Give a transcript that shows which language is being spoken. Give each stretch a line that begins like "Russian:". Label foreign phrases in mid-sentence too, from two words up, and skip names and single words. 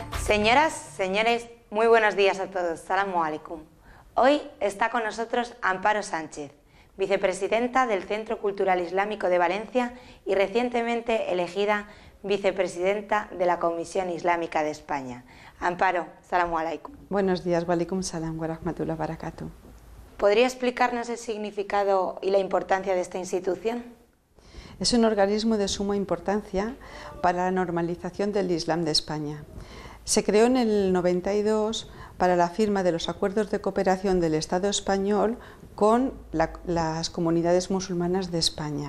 Spanish: Señoras, señores, muy buenos días a todos.
Arabic: السلام عليكم.
Spanish: Hoy está con nosotros Amparo Sánchez, vicepresidenta del Centro Cultural Islámico de Valencia y recientemente elegida vicepresidenta de la Comisión Islámica de España.
Arabic: Amparo, السلام عليكم.
Spanish: Buenos días,
Arabic: وعليكم السلام ورحمة الله وبركاته.
Spanish: ¿Podría explicarnos el significado y la importancia de esta institución? Es un organismo de suma importancia para la normalización del Islam de España. Se creó en el 92 para la firma de los acuerdos de cooperación del Estado español con las comunidades musulmanas de España.